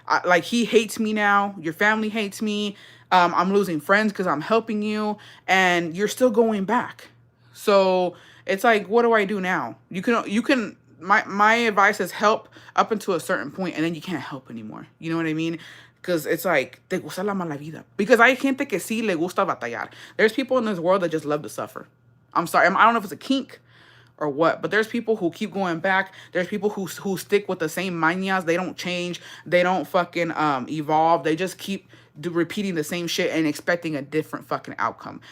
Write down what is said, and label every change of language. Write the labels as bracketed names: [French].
[English] Like he hates me now. Your family hates me. I'm losing friends because I'm helping you, and you're still going back. So it's like, what do I do now? My advice is help up until a certain point, and then you can't help anymore. You know what I mean? Because it's like, [Spanish] te gusta la mala vida. Because hay gente que sí le gusta batallar. [English] There's people in this world that just love to suffer. I'm sorry. I don't know if it's a kink or what, but there's people who keep going back. There's people who stick with the same mañas. They don't change. They don't fucking evolve. They just keep repeating the same shit and expecting a different fucking outcome.